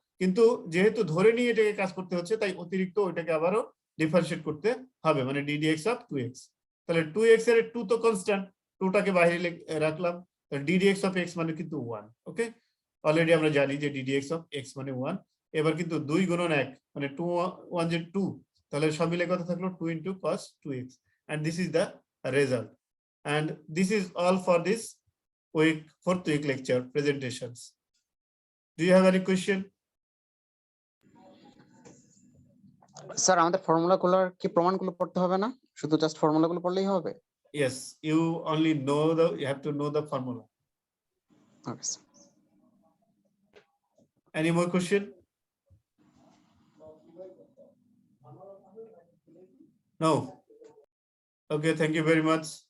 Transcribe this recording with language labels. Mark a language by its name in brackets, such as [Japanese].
[Bangla] কিন্তু যেহেতু ধরে নিয়ে এটাকে কাজ করতে হচ্ছে, তাই অতিরিক্ত ওইটাকে আবারও ডিফারেন্সিয়েট করতে হবে, মানে ddx অফ 2x। তাহলে 2x এর 2 তো কনস্ট্যান্ট, 2টাকে বাইরে রাখলাম, তাহলে ddx অফ x মানে কিন্তু 1। ওকে, অলরেডি আমরা জানি যে ddx অফ x মানে 1। এবার কিন্তু 2 × 1 মানে 2 1 যে 2, তাহলে সব মিলে কত থাকলো? [English] 2 × cos 2x, and this is the result. And this is all for this week, fourth week lecture presentations. Do you have any question? [Bangla] Sir আমাদের ফর্মুলাগুলোর কি প্রমাণগুলো পড়তে হবে না শুধু জাস্ট ফর্মুলাগুলো পড়লেই হবে? [English] Yes, you have to know the formula. [Bangla] Okay sir. [English] Any more question? No. Okay, thank you very much.